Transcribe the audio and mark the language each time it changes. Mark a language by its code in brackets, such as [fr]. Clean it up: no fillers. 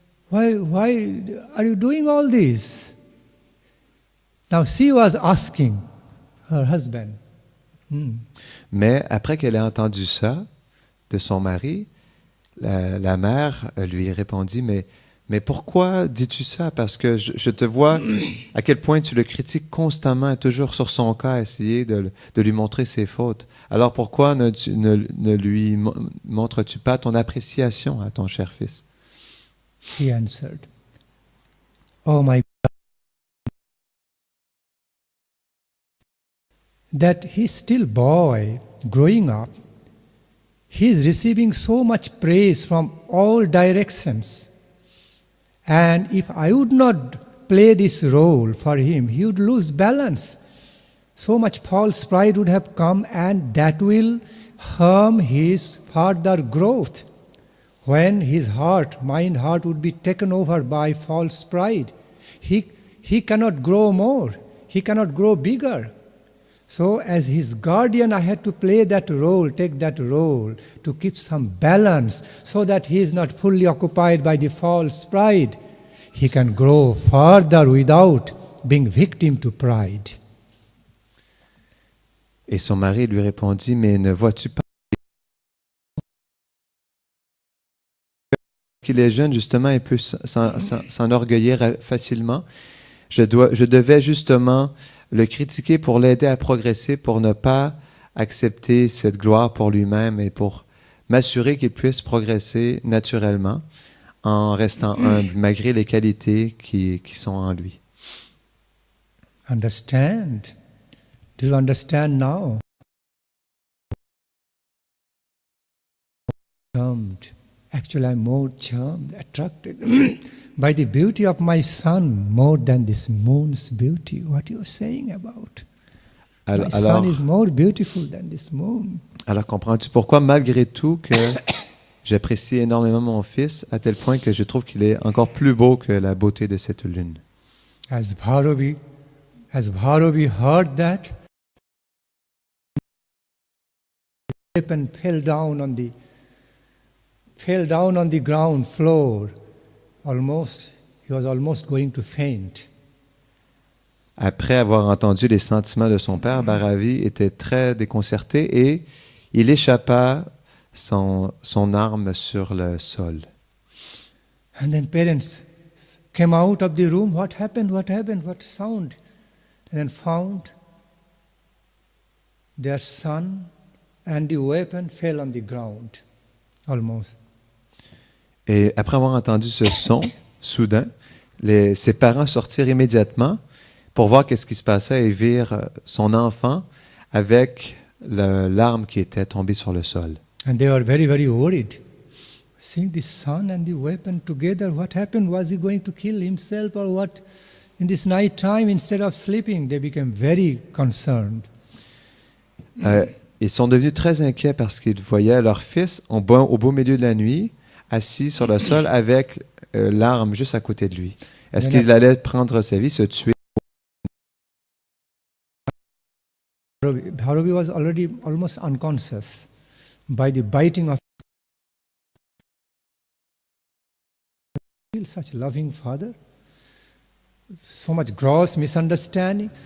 [en] Why are you doing all this? Now she was asking her husband. [fr] Mais après qu'elle ait entendu ça de son mari, la mère lui répondit, mais pourquoi dis-tu ça? Parce que je te vois à quel point tu le critiques constamment, toujours sur son cas, à essayer de lui montrer ses fautes. Alors pourquoi ne lui montres-tu pas ton appréciation à ton cher fils? [en] He answered, oh my God, that he's still boy, growing up, he is receiving so much praise from all directions. And if I would not play this role for him, he would lose balance. So much false pride would have come, and that will harm his further growth. When his mind heart would be taken over by false pride, he cannot grow more. He cannot grow bigger. So as his guardian, I had to play that role, take that role, to keep some balance so that he is not fully occupied by the false pride. He can grow further without being victim to pride. [fr] Et son mari lui répondit, mais ne vois-tu pas qu'il est jeune, justement, il peut s'enorgueillir facilement. Je devais justement le critiquer pour l'aider à progresser, pour ne pas accepter cette gloire pour lui-même et pour m'assurer qu'il puisse progresser naturellement en restant humble, malgré les qualités qui sont en lui. [en] Understand? Do you understand now? Charmed. Actually, I'm more charmed, attracted by the beauty of my son more than this moon's beauty. What you are saying about? My son is more beautiful than this moon. [fr] Alors comprends-tu pourquoi, malgré tout, que j'apprécie énormément mon fils, à tel point que je trouve qu'il est encore plus beau que la beauté de cette lune. [en] As Bharavi heard that, and fell down on the ground floor. He was almost going to faint. [fr] Après avoir entendu les sentiments de son père, Bharavi était très déconcerté et il échappa son arme sur le sol. [en] And then parents came out of the room. What happened? What happened? What sound? And then found their son and the weapon fell on the ground, almost. [fr] Et après avoir entendu ce son, soudain, ses parents sortirent immédiatement pour voir qu'est-ce qui se passait et virent son enfant avec l'arme qui était tombée sur le sol. [en] And they were very, very worried. Seeing the son and the weapon together, what happened? Was he going to kill himself or what? In this night time, instead of sleeping, they became very concerned. [fr] Ils sont devenus très inquiets parce qu'ils voyaient leur fils au beau milieu de la nuit, assis sur le sol avec l'arme juste à côté de lui. Est-ce qu'il allait prendre sa vie, se tuer? [en] Bharavi was already almost unconscious by the biting of such loving father, so much gross misunderstanding.